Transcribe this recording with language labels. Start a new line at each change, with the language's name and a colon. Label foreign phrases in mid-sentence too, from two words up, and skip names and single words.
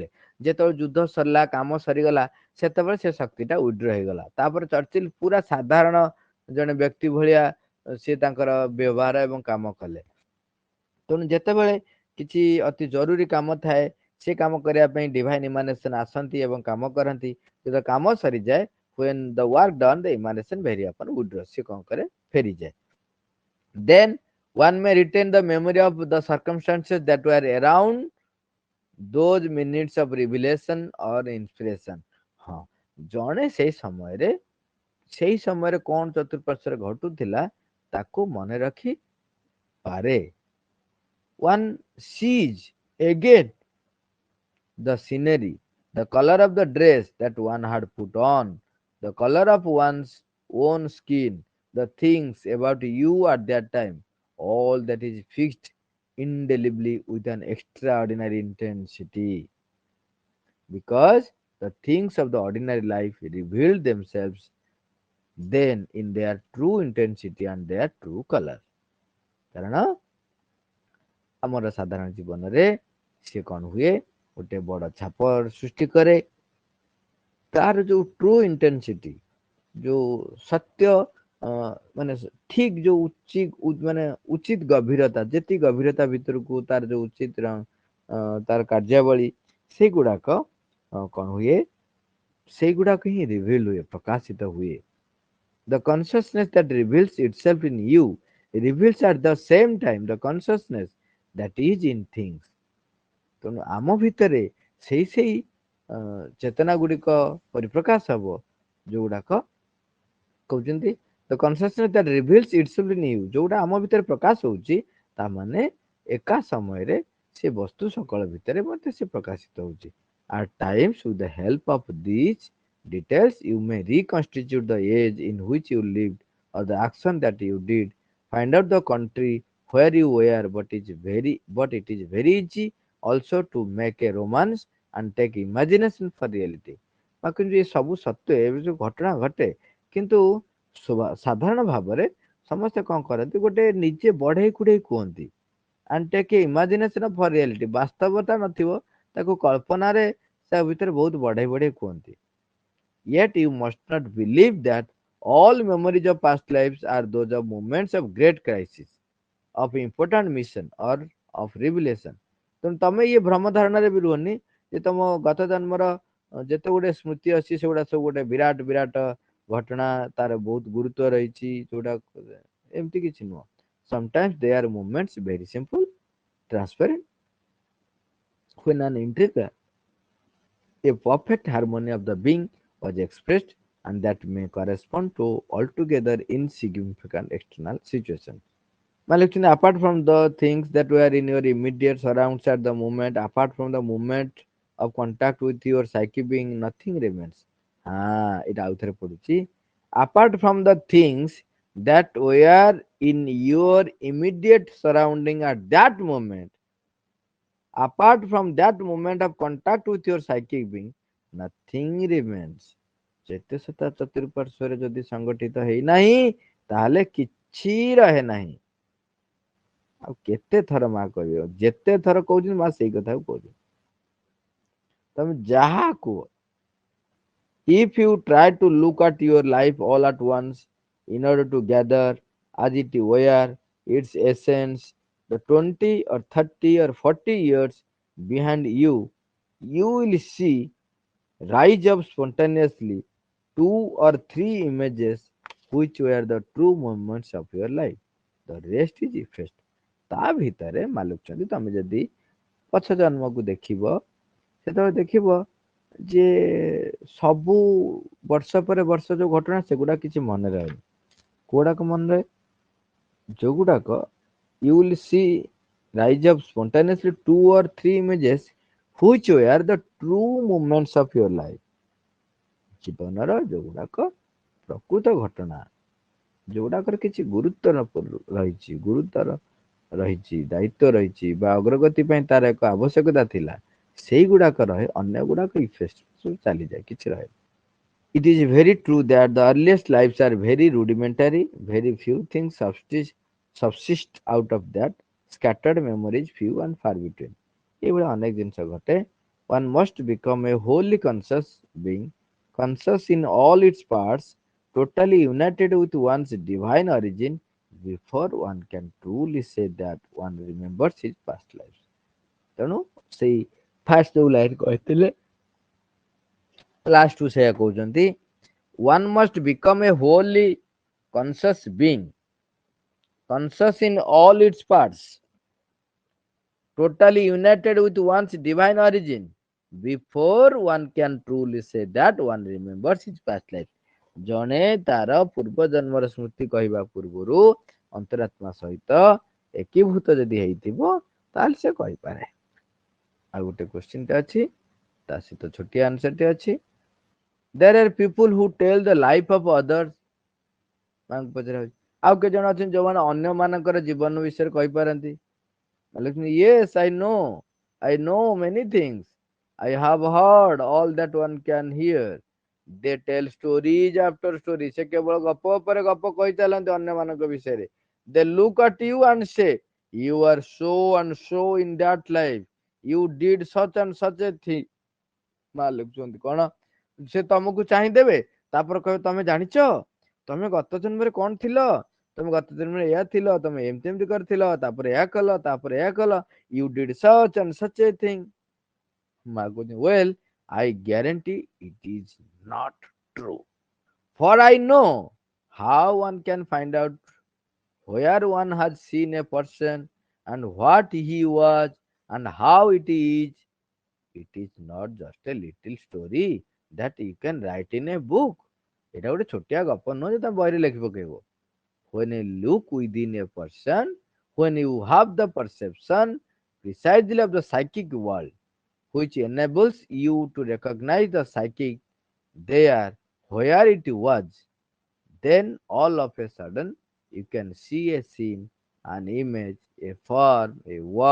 Odia: ଯେତେବେଳେ ଯୁଦ୍ଧ ସରିଲା, କାମ ସରିଗଲା, ସେତେବେଳେ ସେ ଶକ୍ତିଟା ୱିଡ୍ର ହେଇଗଲା। ତାପରେ ଚର୍ଚ୍ଚିଲ ପୁରା ସାଧାରଣ ଜଣେ ବ୍ୟକ୍ତି ଭଳିଆ ସେ ତାଙ୍କର ବ୍ୟବହାର ଏବଂ କାମ କଲେ। ତେଣୁ ଯେତେବେଳେ କିଛି ଅତି ଜରୁରୀ କାମ ଥାଏ, ସେ କାମ କରିବା ପାଇଁ
English: divine emanation
Odia: ଆସନ୍ତି ଏବଂ କାମ କରନ୍ତି। ଯେତେବେଳେ କାମ ସରିଯାଏ,
English: when the work done, the emanation vary upon withdraw,
Odia: ସେ କଣ କରେ, ଫେରିଯାଏ।
English: then one may retain the memory of the circumstances that were around those minutes of revelation or inspiration।
Odia: ହଁ, ଜଣେ ସେଇ ସମୟରେ କଣ ଚତୁଃପାର୍ଶ୍ୱରେ ଘଟୁଥିଲା ତାକୁ ମନେ ରଖି ପାରେ।
English: one sees again the scenery, the color of the dress that one had put on, the color of one's own skin, the things about you at that time, all that is fixed indelibly with an extraordinary intensity, because the things of the ordinary life reveal themselves then in their true intensity and their true color।
Odia: କାରଣ ଆମର ସାଧାରଣ ଜୀବନରେ ସିଏ କଣ ହୁଏ, ଗୋଟେ ବଡ ଛାପ ସୃଷ୍ଟି କରେ। ତାର ଯୋଉ
English: true intensity,
Odia: ଯୋଉ ସତ୍ୟ ମାନେ ଠିକ ଯୋଉ ମାନେ ଉଚିତ ଗଭୀରତା, ଯେତିକି ଗଭୀରତା ଭିତରକୁ ତାର ଯୋଉ ଉଚିତ ତାର କାର୍ଯ୍ୟାବଳୀ, ସେଇଗୁଡାକ କଣ ହୁଏ, ସେଇଗୁଡାକ ହିଁ ରିଭିଲ ହୁଏ, ପ୍ରକାଶିତ ହୁଏ।
English: the consciousness that reveals itself in you reveals at the same time the consciousness that is in things।
Odia: ତେଣୁ ଆମ ଭିତରେ ସେଇ ଚେତନା ଗୁଡିକ ପରିପ୍ରକାଶ ହବ, ଯୋଉଗୁଡାକ କହୁଛନ୍ତି
English: the consciousness that reveals itself in you,
Odia: ଯୋଉଟା ଆମ ଭିତରେ ପ୍ରକାଶ ହଉଛି, ତା ମାନେ ଏକା ସମୟରେ ସେ ବସ୍ତୁ ସକଳ ଭିତରେ ମଧ୍ୟ ସେ ପ୍ରକାଶିତ ହଉଛି।
English: at times with the help of these details you may reconstitute the age in which you lived or the action that you did, find out the country where you were, but it is very easy also to make a romance and take imagination for reality।
Odia: କିନ୍ତୁ ଏ ସବୁ ସତ୍ୟ ଏବେ ଯୋଉ ଘଟଣା ଘଟେ କିନ୍ତୁ ସାଧାରଣ ଭାବରେ ସମସ୍ତେ କଣ କରନ୍ତି ଗୋଟେ ନିଜେ ବଢେଇ କୁଢେଇ କୁହନ୍ତି
English: and take a imagination for reality।
Odia: ବାସ୍ତବତା ନଥିବ ତାକୁ କଳ୍ପନାରେ ତା ଭିତରେ ବହୁତ ବଢେଇ ବଢେଇ କୁହନ୍ତି।
English: Yet you must not believe that all memories of past lives are those of moments of great crisis, of important mission or of revelation।
Odia: ତେଣୁ ତମେ ଇଏ ଭ୍ରମ ଧାରଣାରେ ବି ରୁହନି ଯେ ତମ ଗତ ଜନ୍ମର ଯେତେ ଗୁଡେ ସ୍ମୃତି ଅଛି ସେଗୁଡା ସବୁ ଗୋଟେ ବିରାଟ ବିରାଟ ଘଟଣା ତାର ବହୁତ ଗୁରୁତ୍ୱ ରହିଛି ଯୋଉଟା ଏମିତି କିଛି ନୁହଁ।
English: Sometimes they are moments very simple, transparent, when an intricate, a perfect harmony of the being was expressed, and that may correspond to altogether insignificant external situations। Malakshmi, apart from the things that were in your immediate surrounds at the moment, apart from the moment of contact with your psyche being, nothing remains।
Odia: it ଆଉଥରେ ପଡୁଛି।
English: Apart from the things that were in your immediate surrounding at that moment, apart from that moment of contact with your psychic being, nothing remains।
Odia: ଚେତସତା ଚତୁଃପାର୍ଶ୍ୱରେ ଯଦି ସଂଗଠିତ ହେଇନାହିଁ ତାହେଲେ କିଛି ରହେ ନାହିଁ। ଆଉ କେତେ ଥର ମା କହିବ, ଯେତେ ଥର କହୁଛନ୍ତି ମା ସେଇ କଥାକୁ କହୁଛନ୍ତି। ତମେ ଯାହା କୁହ,
English: if you try to look at your life all at once in order to gather as it were its essence, the 20 or 30 or 40 years behind you, you will see rise up spontaneously two or three images which were the true moments of your life। The rest is effaced।
Odia: ତା ଭିତରେ ମାଲୁଛନ୍ତି ତମେ ଯଦି ପଛ ଜନ୍ମକୁ ଦେଖିବ ସେତେବେଳେ ଦେଖିବ ଯେ ସବୁ ବର୍ଷ ପରେ ବର୍ଷ ଯୋଉ ଘଟଣା ସେଗୁଡା କିଛି ମନେ ରହେନି। କୋଉଡାକ ମନେ ରହେ?
English: ଯୋଉଗୁଡାକ you will see rise up spontaneously two or three images which were the true moments of your life।
Odia: ଜୀବନର ଯୋଉଗୁଡାକ ପ୍ରକୃତ ଘଟଣା ଯୋଉଗୁଡାକର କିଛି ଗୁରୁତ୍ୱ ରହିଛି, ଗୁରୁତର ରହିଛି, ଦାୟିତ୍ୱ ରହିଛି ବା ଅଗ୍ରଗତି ପାଇଁ ତାର ଏକ ଆବଶ୍ୟକତା ଥିଲା, ସେଇଗୁଡାକ ରହେ, ଅନ୍ୟ ଗୁଡାକ ଇଫେକ୍ଟ ସବୁ ଚାଲିଯାଏ, କିଛି ରହେ।
English: It is very true that the earliest lives are very rudimentary, very few things subsist out of that, scattered memories few and far between।
Odia: ଏଇଭଳିଆ ଅନେକ ଜିନିଷ ଘଟେ।
English: One must become a wholly conscious being, conscious in all its parts, totally united with one's divine origin, before one can truly say that one remembers his past lives।
Odia: ତେଣୁ ସେଇ ଫାଷ୍ଟ ଯୋଉ ଲାଇନ କହିଥିଲେ ଲାଷ୍ଟ କୁ ସେଇଆ କହୁଛନ୍ତି,
English: one must become a wholly conscious being, conscious in all its parts, totally united with one's divine origin, before one can truly say that one remembers his past life।
Odia: ଜଣେ ତାର ପୂର୍ବ ଜନ୍ମର ସ୍ମୃତି କହିବା ପୂର୍ବରୁ ଅନ୍ତରାତ୍ମା ସହିତ ଏକୀଭୂତ ଯଦି ହେଇଥିବ ତାହେଲେ ସେ କହିପାରେ। ଆଉ ଗୋଟେ କ୍ୱେଶ୍ଚିନ୍ ଟେ ଅଛି, ତା ସହିତ ଛୋଟିଆ ଆନ୍ସର ଟେ ଅଛି।
English: There are people who tell the life of others।
Odia: ମାଙ୍କୁ ପଚରା ହଉଛି ଆଉ କେତେ ଜଣ ଅଛନ୍ତି ଯୋଉମାନେ ଅନ୍ୟ ମାନଙ୍କର ଜୀବନ ବିଷୟରେ କହିପାରନ୍ତି।
English: Yes, I know many things, I have heard all that one can hear। They tell stories after stories।
Odia: ସେ କେବଳ ଗପ ଉପରେ ଗପ କହିଚାଲନ୍ତି ଅନ୍ୟ ମାନଙ୍କ ବିଷୟରେ।
English: They look at you and say you are so and so in that life, you did such and such a thing।
Odia: ମା ଲେଖୁଛନ୍ତି କଣ, ସେ ତମକୁ ଚାହିଁଦେବେ ତାପରେ କହିବେ ତମେ ଜାଣିଛ ତମେ ଗତ ଜନ୍ମରେ କଣ ଥିଲ, ତମେ ଗତ ଜନ୍ମରେ ଏୟା ଥିଲ, ତମେ ଏମିତି ଏମିତି କରିଥିଲ, ତାପରେ ଏହା କଲ, ତାପରେ ଏହା କଲ,
English: you did such and such a thing।
Odia: ମା କହୁଛନ୍ତି
English: well, I guarantee it is not true, for I know how one can find out where one has seen a person and what he was and how it is। It is not just a little story that you can write in a book।
Odia: ଏଟା ଗୋଟେ ଛୋଟିଆ ଗପ ନୁହଁ ଯେ ତମେ ବହିରେ ଲେଖି ପକେଇବ।
English: When you look within a person, when you have the perception precisely of the psychic world, which enables you to recognize the psychic there where it was, then all of a sudden you can see a scene, an image, a form, a word.